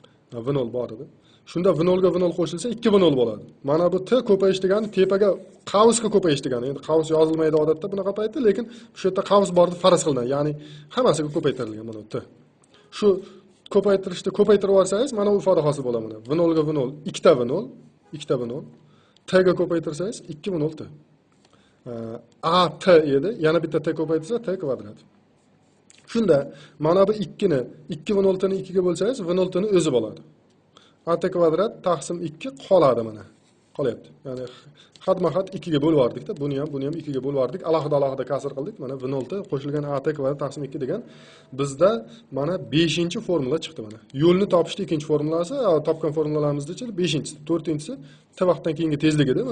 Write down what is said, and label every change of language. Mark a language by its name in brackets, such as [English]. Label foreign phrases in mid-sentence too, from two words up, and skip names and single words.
[Uzbek] V0 bor edi. Shunda V0 ga V0 qo'shilsa 2 V0 bo'ladi. Mana bu T ko'payish degani tepaga qavsga ko'payish degani. Endi qavs yozilmaydi odatda bunaqa paytda, lekin shu yerda qavs bor deb faraz qilinadi. Ya'ni hammasiga ko'paytirilgan mana T. Shu ko'paytirishda ko'paytirib olsangiz, mana bu ifoda hosil bo'ladi mana. V0 ga V0, 2 ta V0, 2 ta V0. T ga ko'paytirsangiz 2 V0 T. A T edi, yana bitta T ko'paytirsa T kvadrat. Shunda mana bu 2 ni 2 V0 ni 2 ga bo'lsangiz, V0 ni o'zi bo'ladi. A T kvadrat taqsim 2 qoladi mana. Qolyapti. Ya'ni xatma-xat 2 ga bo'lib yubordik-da, buni ham 2 ga bo'lib yubordik. Alohida kasr qildik. Mana V0 qo'shilgan A T kvadrat taqsim 2 degan bizda mana 5-formula chiqdi mana. Yo'lni topishning ikkinchi formulasi, topgan formulalarimizda 5-si, 4-si T vaqtdan keyingi tezlik edi.